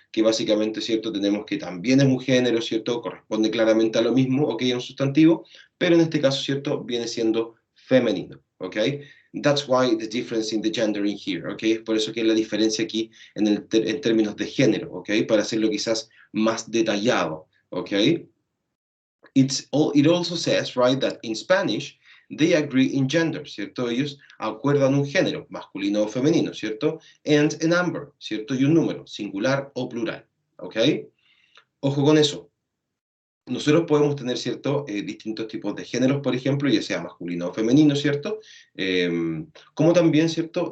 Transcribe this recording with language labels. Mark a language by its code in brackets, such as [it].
[es] Que básicamente, ¿cierto? Tenemos que también es un género, ¿cierto? Corresponde claramente a lo mismo, ¿ok? A un sustantivo, pero en este caso, ¿cierto? Viene siendo femenino, ¿ok? [en] That's why the difference in the gender in here, [es] ¿ok? Es por eso que es la diferencia aquí en términos de género, ¿ok? Para hacerlo quizás más detallado, ¿ok? [en] It also says, right, that in Spanish, they agree in gender, ¿cierto? [es] Ellos acuerdan un género, masculino o femenino, ¿cierto? [en] And a number, [es] ¿cierto? Y un número, singular o plural, ¿ok? Ojo con eso. Nosotros podemos tener, ¿cierto? Distintos tipos de géneros, por ejemplo, ya sea masculino o femenino, ¿cierto? Como también, ¿cierto?